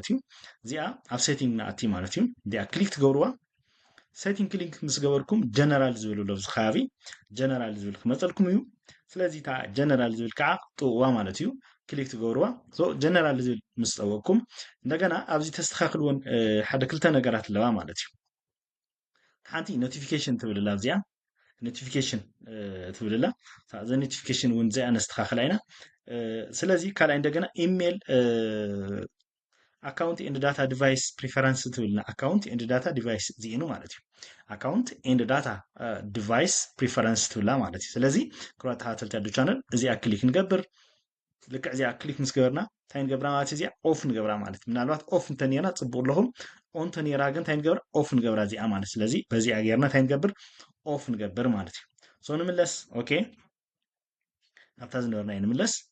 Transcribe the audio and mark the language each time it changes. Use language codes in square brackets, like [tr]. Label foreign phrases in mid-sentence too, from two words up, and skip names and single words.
[ti] እዩ እዚኣ ኣብ ሴቲንግ ንኣቲ ማለት እዩ እዚኣ ክሊክ ትገብርዋ [en] setting click [ti] ምስ ገበርኩም ጀነራል ዝብል ኣሎ ኣብዚ ከባቢ ጀነራል ዝብል ክመፀልኩም እዩ ስለዚ እታ ጀነራል ዝብል ከዓ ጥውዋ ማለት እዩ ክሊክ ትገብርዋ ጀነራል ዝብል ምስ ጠወቅኩም እንደገና ኣብዚ ተስተካክልዎን ሓደ ክልተ ነገራት ኣለዋ ማለት እዩ ሓንቲ ኖቲፊኬሽን ትብል ኣላ እዚኣ ኖቲፊኬሽን ትብል ኣላ እዛ ኖቲፊኬሽን እውን እዚኣ ነስተካክላ ኢና ስለዚ ካልኣይ እንደገና ኢሜል [en] account and data device preference [ti] ትብልና [en] account and data device [ti] እዚኢኑ ማለት እዩ [en] account and data device preference [ti] ትብላ ማለት እዩ ስለዚ ክራት ተኸታተልቲ ኣዱ ቻነል እዚኣ ክሊክ ንገብር ልክዕ እዚኣ ክሊክ ምስ ገበርና እንታይ ንገብራ ማለት እዚኣ ኦፍ ንገብራ ማለት ምናልባት ኦፍ እንተነርና ፅቡቅ ኣለኹም ኦን ተነራ ግን እንታይ ንገብር ኦፍ ንገብራ እዚኣ ማለት ስለዚ በዚኣ ጌርና እንታይ ንገብር ኦፍ ንገብር ማለት እዩ ሶ ንምለስ ኦኬ ኣብታ ዝነበርና ንምለስ